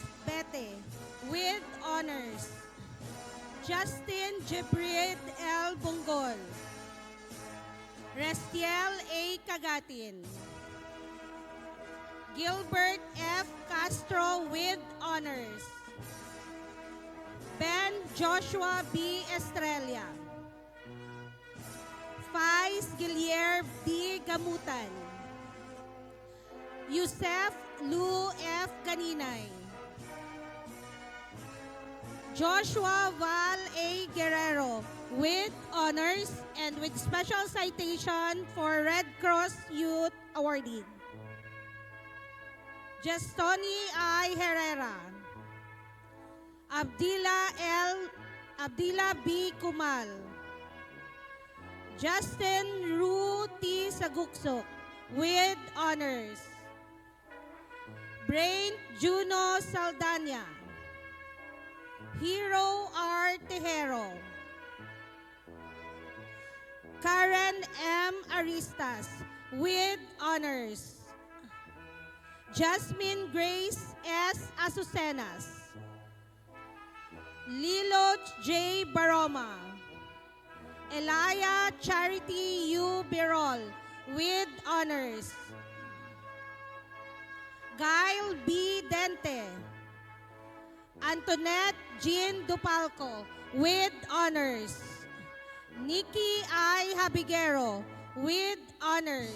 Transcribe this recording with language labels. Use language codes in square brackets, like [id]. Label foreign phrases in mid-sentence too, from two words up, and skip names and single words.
[en] Bete with honors, Justin Jibrid L. Bungol, Restiel A. Kagatin, Gilbert F. Castro with honors, Ben Joshua B. Estrella, Faiz Gilier D. Gamutan, Yusef Lu F. Ganinay, Joshua Val A. Guerrero with honors and with special citation for Red Cross Youth Awardee. Jestoni I. Herrera. Abdila B. Kumal. Justin Ru T. Saguksok with honors. Brain Juno Saldana. Hero R. Tejero. Karen M. Aristas with honors. Jasmine Grace S. Azucenas. Lilo J. Baroma. Elia Charity U. Birol with honors. Gail B. Dente. Antoinette Jean Dupalco with honors. Nikki I. Habigero with honors.